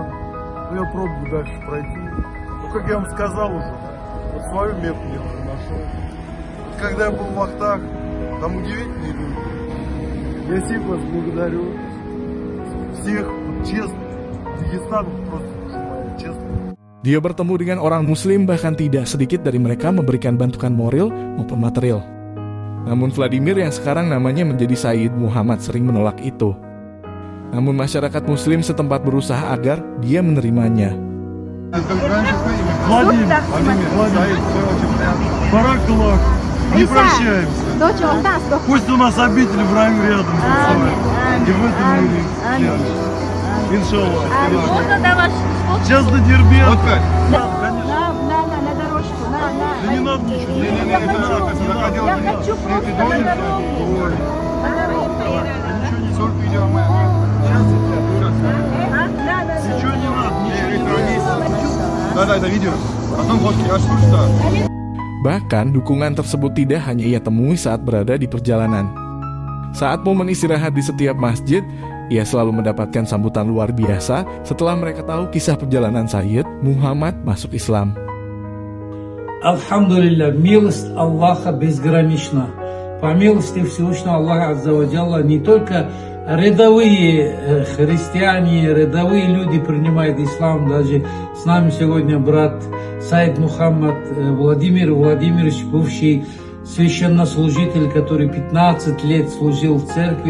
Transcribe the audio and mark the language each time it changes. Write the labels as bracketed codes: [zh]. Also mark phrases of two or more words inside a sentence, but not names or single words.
[ru] Ну, я пробую дальше пройти. Ну, как я вам сказал уже, вот свою Мекку я уже нашел. Вот когда я был в Ахтах, там удивительные люди. Я всех вас благодарю. Всех, честно. Дагестан просто душа моя, честно. [id] Dia bertemu dengan orang muslim, bahkan tidak sedikit dari mereka memberikan bantuan moral maupun material. Namun Vladimir yang sekarang namanya menjadi Sayyid Muhammad sering menolak itu. Namun masyarakat muslim setempat berusaha agar dia menerimanya. [ru] Владимир, Баракаллах, не прощаемся. Пусть у нас обитель в раю рядом. И в этом мире. Иншаллах. Сейчас до Дербента. На дорожку, Да не надо ничего. Я хочу просто на дорогу. Ничего не надо. Да, это видео. Потом фотки, я что. [id] Bahkan dukungan tersebut tidak hanya ia temui saat berada di perjalanan. Saat momen istirahat di setiap masjid, ia selalu mendapatkan sambutan luar biasa setelah mereka tahu kisah perjalanan Sayyid Muhammad masuk Islam. [ru] Alhamdulillah, милость Аллаха безгранична. По милости Всевышнего Аллаха [ar] عز وجل [ru] не только рядовые христиане, рядовые люди принимают ислам. Даже с нами сегодня брат Саид Мухаммад Владимир Владимирович, бывший священнослужитель, который 15 лет служил в церкви.